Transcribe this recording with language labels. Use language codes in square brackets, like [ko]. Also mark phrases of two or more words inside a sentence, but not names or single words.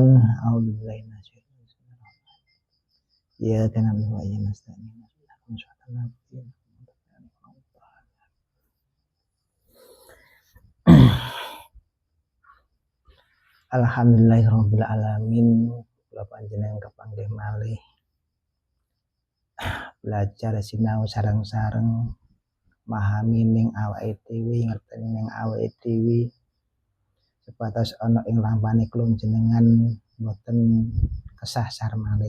[ar] أعوذ بالله من الشيطان الرجيم. إياك نعبد وإياك نستعين. الحمد لله رب العالمين. [jv] Kula panjenengan kepanggih malih belajar sinau sareng-sareng memahami ning awake dhewe, ngerteni ning awake dhewe sebatas ana ing lampane kula jenengan boten kesasar malih.